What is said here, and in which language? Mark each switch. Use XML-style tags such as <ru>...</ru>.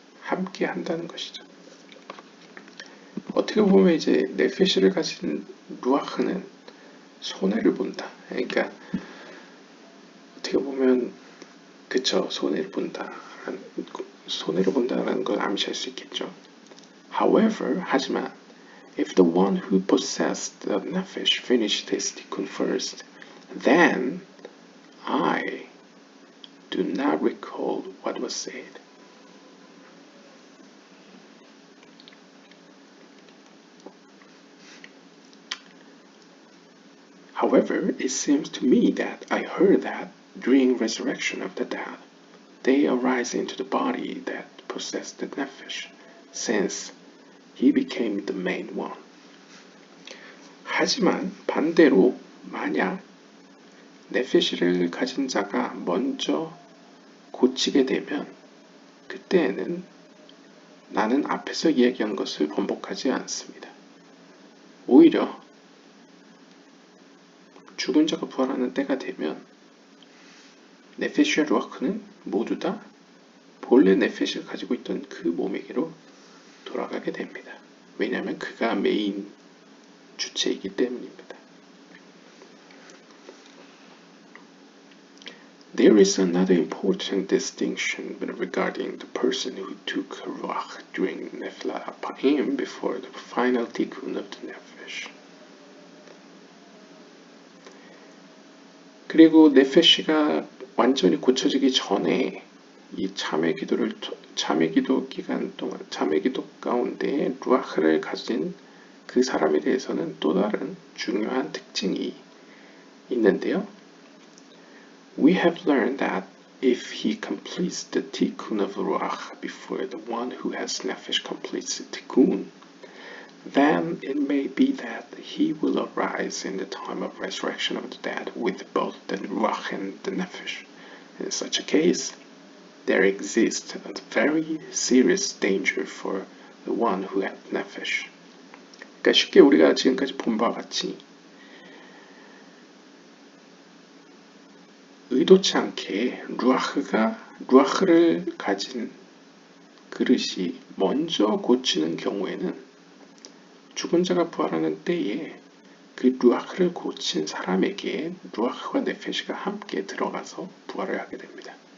<ko>함께 한다는 것이죠. 어떻게 보면 이제 네페시를 가진 루아흐는 손해를 본다. 그러니까 어떻게 보면 그쵸, 손해를 본다라는 걸 암시할 수 있겠죠.</ko> <en>However,</en> <ko>하지만</ko> <en>if the one who possessed the nefesh finished his tikkun first, then I do not recall what was said. However, it seems to me that I heard that during resurrection of the dead, they arise into the body that possessed the nefesh, since he became the main one.</en> <ko>하지만 반대로 만약 네페시를 가진 자가 먼저 고치게 되면 그때에는 나는 앞에서 이야기한 것을 번복하지 않습니다. 오히려 죽은 자가 부활하는 때가 되면 네페시와 루아크는 모두 다 본래 네페시를 가지고 있던 그 몸에게로 돌아가게 됩니다. 왜냐하면 그가 메인 주체이기 때문입니다.</ko> <en>There is another important distinction regarding the person who took ruach during Nefla Apahim before the final tikkun of the nefesh.</en> <ko>그리고 네페시가 완전히 고쳐지기 전에 이 참회 기도 기간 동안 참회 기도 가운데 루아흐를 가진 그 사람에 대해서는 또 다른 중요한 특징이 있는데요.</ko> <en>We have learned that if he completes the tikkun of ruach before the one who has nefesh completes the tikkun, then it may be that he will arise in the time of resurrection of the dead with both the ruach and the nefesh. In such a case, there exists a very serious danger for the one who had nefesh.</en> <ko>그러니까 쉽게 우리가 지금까지 본 바와 같이 의도치 않게 루아흐를 가진 그릇이 먼저 고치는 경우에는 죽은 자가 부활하는 때에 그 루아흐를 고친 사람에게 루아흐와 네페시가 함께 들어가서 부활을 하게 됩니다.</ko>